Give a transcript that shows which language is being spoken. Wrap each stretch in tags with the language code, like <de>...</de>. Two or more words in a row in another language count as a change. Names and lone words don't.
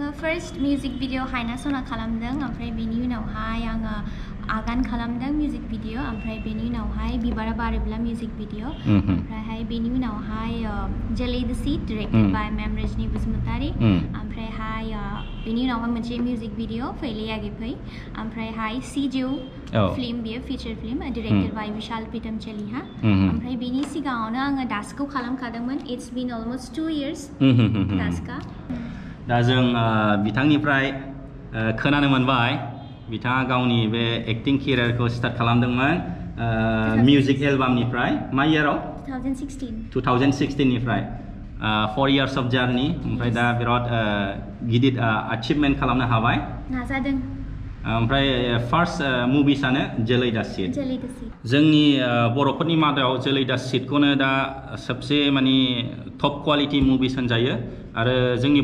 <en>first music video</en> <brx>हायना सना खालामदों, ओमफ्राय बेनि उनावहाय आङो आगान खालामदों</brx> <en>music video,</en> <brx>ओमफ्राय बेनि उनावहाय बिबारा बारोब्ला</brx> <en>music video,</en> <brx>ओमफ्रायहाय बेनि उनावहाय जोलै द सीड</brx> <en>directed by ma'am</en> <brx>रजनी बसुमतारी, ओमफ्रायहाय बेनि उनावहाय मोनसे</brx> <en>music video</en> <brx>फैले आगे फै, ओमफ्रायहाय सिजौ फिल्म बियो</brx> <en>feature film directed by</en> <brx>विशाल प्रीतम चलिहा, ओमफ्राय बेनि सिगाङावनो आङो डास्कखौ खालामखादोंमोन।</brx> <en>It's been almost 2 years डास्कआ।</en> <brx>दा जों बिथांनिफ्राय खोनानो मोनबाय बिथाङा गावनि बे</brx> <en>acting careerखौ</en> <brx>स्टार्ट खालामदोंमोन</brx> <en>music albumनिफ्राय</en> <brx>मा इयाराव 2016 निफ्राय</brx> <en>4 years of journey</en> <brx>ओमफ्राय दा बिराद गिदिर achievement खालामनो हाबाय नाजादों ओमफ्राय फार्स्ट मुभिसानो जोलै दा सिट जोंनि बर'फोरनि मादाव जोलै दा सिटखौनो दा सबसे माने</brx> <en>top quality movies</en> <brx>होनजायो आरो जोंनि</brx>